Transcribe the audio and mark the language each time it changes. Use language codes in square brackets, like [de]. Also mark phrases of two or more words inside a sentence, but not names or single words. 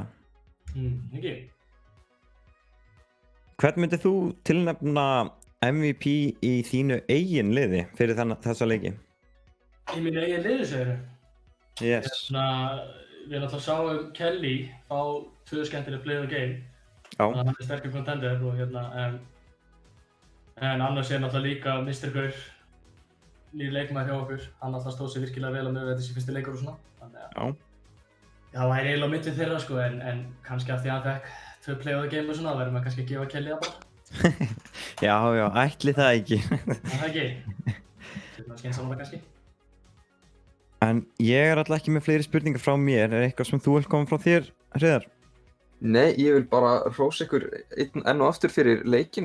[is] Ekki? Hvern myndir þú tilnefna MVP í þínu eigin liði fyrir þessa leiki? Í mínu eigin liði, segir þau? Yes. Við náttúrulega sáum Kelly fá 2 skemmtileg [en] play of the game. [is] Já. Þannig að hann er sterkur contender og en annars er náttúrulega líka Mr. Gaur, nýr leikmaður hjá okkur. Hann náttúrulega stóð sig virkilega vel að með þetta sé fyrsti leikur og svona. Þannig að það væri eiginlega á milli þeirra, sko, en kannski af því að hann fekk 2 [en] play of the game [is] og svona, verður maður kannski að gefa Kelly það bara. Já, ætli það ekki. Það ekki. Þetta er skynsamlega kannski. En ég er alltaf ekki með fleiri spurningar frá mér. Er eitthvað sem þú vilt koma frá þér, Hreiðar? Nei, ég vil bara hrósa ykkur enn og aftur fyrir leikinn.